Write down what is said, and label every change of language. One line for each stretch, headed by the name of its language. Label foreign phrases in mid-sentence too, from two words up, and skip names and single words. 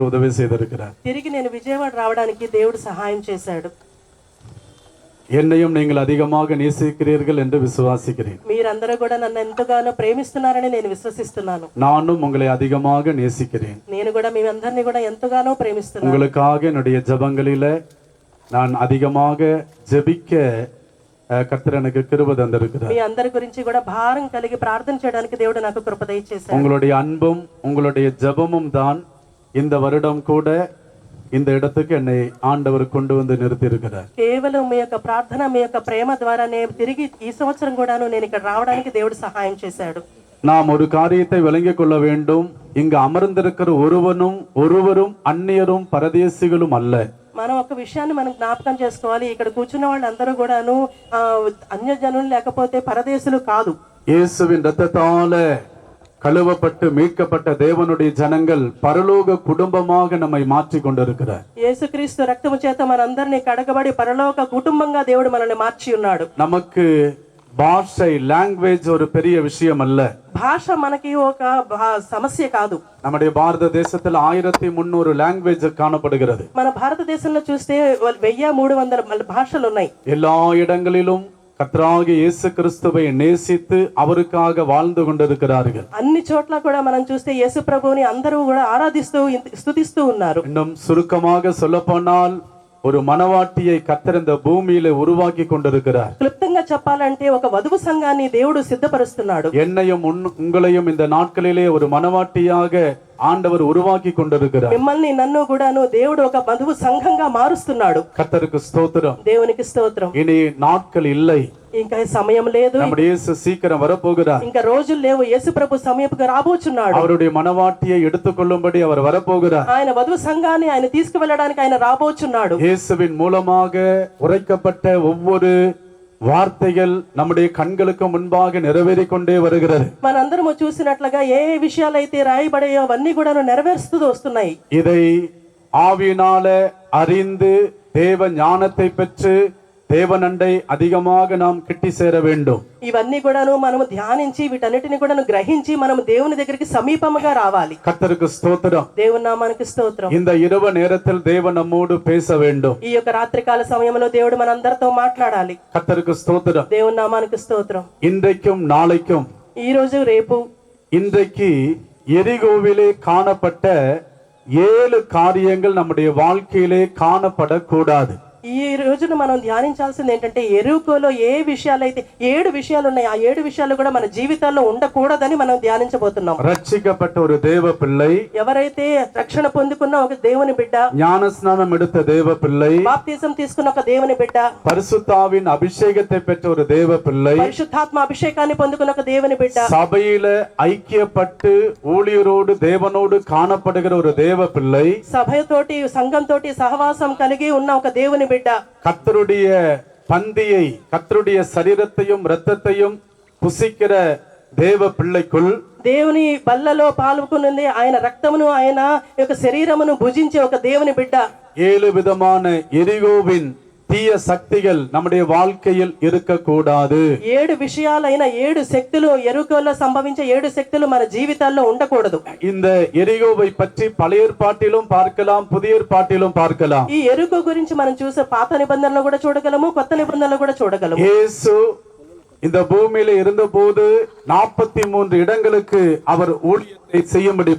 Tamil: உதவி செய்திருக்கிறார்.
Telugu: తిరిగి నేను విజయవాడ రావడానికి దేవుడు సహాయం చేశాడు.
Tamil: என்னையும் நீங்கள் அதிகமாக நேசிக்கிறீர்கள் என்று விசுவாசிக்கிறேன்.
Telugu: మీరందరూ కూడా నన్ను ఎంతగానో ప్రేమిస్తున్నారని నేను విశ్వసిస్తున్నాను.
Tamil: நானும் உங்களை அதிகமாக நேசிக்கிறேன்.
Telugu: నేను కూడా మీ అందరిని కూడా ఎంతగానో ప్రేమిస్తున్నాను.
Tamil: உங்களுக்காக என்னுடைய ஜெபங்களிலே நான் அதிகமாக ஜெபிக்க கர்த்தர் எனக்கு கிருபை தந்திருக்கிறார்.
Telugu: మీ అందరి గురించి కూడా భారం కలిగి ప్రార్థన చేయడానికి దేవుడు నాకు కృప దయచేశాడు.
Tamil: உங்களுடைய அன்பும் உங்களுடைய ஜெபமும் தான் இந்த வருடம் கூட இந்த இடத்துக்கு என்னை ஆண்டவர் கொண்டு வந்து நிறுத்தி இருக்கிறார்.
Telugu: కేవలం మీ యొక్క ప్రార్థన మీ యొక్క ప్రేమ ద్వారానే తిరిగి ఈ సంవత్సరం కూడాను నేను ఇక్కడ రావడానికి దేవుడు సహాయం చేశాడు.
Tamil: நாம் ஒரு காரியத்தை விளங்கிக் கொள்ள வேண்டும். இங்கு அமர்ந்திருக்கிற ஒருவரும் அந்நியரும் பரதேசிகளும் அல்ல.
Telugu: మనం ఒక విషయాన్ని మనం జ్ఞాపకం చేసుకోవాలి. ఇక్కడ కూర్చున్న వాళ్ళందరూ కూడాను అన్యజనులు లేకపోతే పరదేశులు కాదు.
Tamil: இயேசுவின் இரத்தத்தால கழுவப்பட்டு மீட்கப்பட்ட தேவனுடைய ஜனங்கள் பரலோக குடும்பமாக நம்மை மாற்றி கொண்டிருக்கிறார்.
Telugu: యేసుక్రీస్తు రక్తము చేత మనందరినీ కడగబడి పరలోక కుటుంబంగా దేవుడు మనల్ని మార్చి ఉన్నాడు.
Tamil: நமக்கு பாஷை లాంగ్వేజ్ ஒரு பெரிய விஷயம் அல்ல.
Telugu: భాష మనకి ఒక సమస్య కాదు.
Tamil: நம்முடைய பாரத தேசத்தில் 1300 లాంగ్వేజ్ காணப்படுகிறது.
Telugu: మన భారతదేశంలో చూస్తే 1300 భాషలు ఉన్నాయి.
Tamil: எல்லா இடங்களிலும் கர்த்தராகிய இயேசு கிறிஸ்துவை நேசித்து அவருக்காக வாழ்ந்து கொண்டிருக்கிறார்கள்.
Telugu: అన్ని చోట్ల కూడా మనం చూస్తే యేసు ప్రభువుని అందరూ కూడా ఆరాధిస్తూ స్తుతిస్తూ ఉన్నారు.
Tamil: இன்னும் சுருக்கமாக சொல்லப்போனால் ஒரு மனவாட்டியை கர்த்தர் இந்த பூமியில உருவாக்கி கொண்டிருக்கிறார்.
Telugu: క్లుప్తంగా చెప్పాలంటే ఒక వధువు సంఘాన్ని దేవుడు సిద్ధపరుస్తున్నాడు.
Tamil: என்னையும் உங்களையும் இந்த நாட்களிலே ஒரு மனவாட்டியாக ஆண்டவர் உருவாக்கி கொண்டிருக்கிறார்.
Telugu: మిమ్మల్ని నన్ను కూడాను దేవుడు ఒక వధువు సంఘంగా మారుస్తున్నాడు.
Tamil: கர்த்தருக்கு ஸ்தோத்திரம்.
Telugu: దేవునికి స్తోత్రం.
Tamil: இனி நாட்கள் இல்லை.
Telugu: ఇంకా సమయం లేదు.
Tamil: நம்முடைய இயேசு சீக்கிரம் வரப்போகிறார்.
Telugu: ఇంకా రోజులు లేవు. యేసు ప్రభు సమీపంగా రాబోచున్నాడు.
Tamil: அவருடைய மனவாட்டியை எடுத்துக்கொள்ளும்படி அவர் வரப்போகிறார்.
Telugu: ఆయన వధువు సంఘాన్ని ఆయన తీసుకువెళ్ళడానికి ఆయన రాబోచున్నాడు.
Tamil: இயேசுவின் மூலமாக உரைக்கப்பட்ட ஒவ்வொரு வார்த்தைகள் நம்முடைய கண்களுக்கு முன்பாக நிறைவேறிக் கொண்டே வருகிறது.
Telugu: మనందరము చూసినట్లుగా ఏ విషయాలైతే రాయబడాయో అవన్నీ కూడా నెరవేరుస్తూ వస్తున్నాయి.
Tamil: இதை ஆவியினால அறிந்து தேவ ஞானத்தை பெற்று தேவனண்டை அதிகமாக நாம் கிட்டி சேர வேண்டும்.
Telugu: ఇవన్నీ కూడాను మనము ధ్యానించి వీటన్నిటిని కూడాను గ్రహించి మనము దేవుని దగ్గరికి సమీపముగా రావాలి.
Tamil: கர்த்தருக்கு ஸ்தோத்திரம்.
Telugu: దేవుని నామానికి స్తోత్రం.
Tamil: இந்த இரவு நேரத்தில் தேவன் நம்மோடு பேச வேண்டும்.
Telugu: ఈ యొక్క రాత్రికాల సమయంలో దేవుడు మనందరితో మాట్లాడాలి.
Tamil: கர்த்தருக்கு ஸ்தோத்திரம்.
Telugu: దేవుని నామానికి స్తోత్రం.
Tamil: இன்றைக்கும் நாளைக்கும்
Telugu: ఈ రోజు రేపు
Tamil: இன்றைக்கு எரிகோவிலே காணப்பட்ட 7 காரியங்கள் நம்முடைய வாழ்க்கையிலே காணப்படக்கூடாது.
Telugu: ఈ రోజున మనం ధ్యానించాల్సింది ఏంటంటే ఎరుకోలో ఏ విషయాలైతే 7 విషయాలు ఉన్నాయి ఆ 7 విషయాలు కూడా మన జీవితాల్లో ఉండకూడదని మనం ధ్యానించబోతున్నాం.
Tamil: ரட்சிக்கப்பட்ட ஒரு தேவ பிள்ளை,
Telugu: ఎవరైతే రక్షణ పొందుకున్న ఒక దేవుని బిడ్డ,
Tamil: ஞானஸ்நானம் எடுத்த தேவ பிள்ளை,
Telugu: బాప్తిజం తీసుకున్న ఒక దేవుని బిడ్డ,
Tamil: பரிசுத்தாவின் அபிஷேகத்தை பெற்ற ஒரு தேவ பிள்ளை,
Telugu: పరిశుద్ధాత్మ అభిషేకాన్ని పొందుకున్న ఒక దేవుని బిడ్డ,
Tamil: சபையில ஐக்கியப்பட்டு ஊழியரோடு தேவனோடு காணப்படுகிற ஒரு தேவ பிள்ளை,
Telugu: సభతోటి సంఘంతోటి సహవాసం కలిగి ఉన్న ఒక దేవుని బిడ్డ,
Tamil: கர்த்தருடைய பந்தியை கர்த்தருடைய சரீரத்தையும் இரத்தத்தையும் புசிக்கிற தேவ பிள்ளைக்குள்
Telugu: దేవుని బల్లలో పాల్గొనుంది ఆయన రక్తమును ఆయన యొక్క శరీరమును భుజించే ఒక దేవుని బిడ్డ.
Tamil: 7 விதமான எரிகோவின் தீய சக்திகள் நம்முடைய வாழ்க்கையில் இருக்கக்கூடாது.
Telugu: 7 విషయాలైన 7 శక్తులు ఎరుకోలో సంభవించే 7 శక్తులు మన జీవితాల్లో ఉండకూడదు.
Tamil: இந்த எரிகோவை பற்றி பழைய ஏற்பாட்டிலும் பார்க்கலாம், புதிய ஏற்பாட்டிலும் பார்க்கலாம்.
Telugu: ఈ ఎరుకో గురించి మనం చూసే పాత నిబంధనలో కూడా చూడగలము, కొత్త నిబంధనలో కూడా చూడగలము.
Tamil: இயேசு இந்த பூமியில இருந்தபோது 43 இடங்களுக்கு அவர் ஊழியத்தை செய்யும்படி